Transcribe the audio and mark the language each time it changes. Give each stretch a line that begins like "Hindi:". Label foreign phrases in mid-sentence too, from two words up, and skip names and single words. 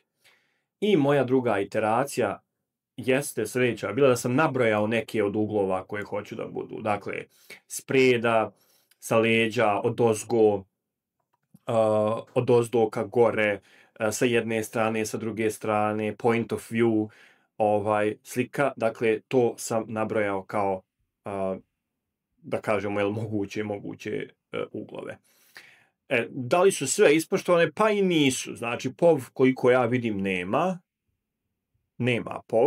Bosnian: I moja druga iteracija jeste sljedeća, bila da sam nabrojao neke od uglova koje hoću da budu. Dakle, spreda, sa leđa, odozdo ka gore, sa jedne strane, sa druge strane,
English: point of view,
Bosnian: slika. Dakle, to sam nabrojao kao, da kažemo, moguće uglove. Da li su sve ispoštovane? Pa i nisu. Znači, POV koliko ja vidim nema POV.